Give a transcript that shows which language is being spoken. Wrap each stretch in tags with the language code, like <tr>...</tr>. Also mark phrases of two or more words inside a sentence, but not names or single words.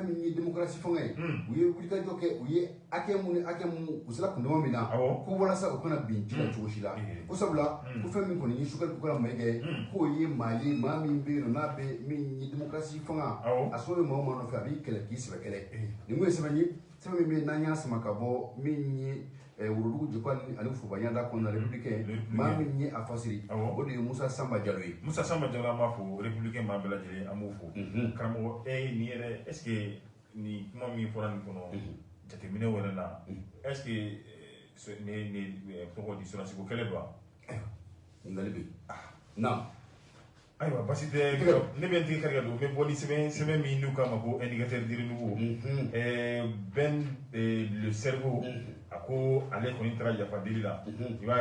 <bm>min ye démocratie fanga ye u ye wulikajɔ kɛ u ye hakɛ mun u sera kundama min na ko walasa u kana bin ji la cogo si la ko sabula ko fɛn min kɔni ye Sogɛli Kukala Mayiga ye k'o ye maa min bɛ yen nɔ n'a bɛ min ye démocratie fanga a sɔrɔ bɛ maa o maa nɔfɛ a b'i kɛlɛ k'i sɛbɛ kɛlɛ nin ko ye sɛbɛn ye sɛbɛn min bɛ yen n'an y'a sama ka bɔ min ye Worodugu Jikɔ ani Fubanyanda kɔnɔna républicain maa min ye a fasiri o de ye Musa Samba Jalo ye Musa Samba Jalo an b'a fɔ républicain maa bɛɛ lajɛlen an b'o fɔ karamɔgɔ nin yɛrɛ est-ce que nin kuma min fɔra nin kɔnɔ jateminɛ wɛrɛ la est-ce que nin tɔgɔ di sɔrɔsiko kɛlɛ don wa ɲininkali bɛ yen ayiwa basi tɛ ne bɛ n tigi kari ka don n bɛ bɔ ni sɛbɛn min n'u k'a ma ko</bm> <fr>indicateur de renouveau Ben le cerveau</fr> <bm>a ko ale kɔni taara yafa deli la i b'a</bm>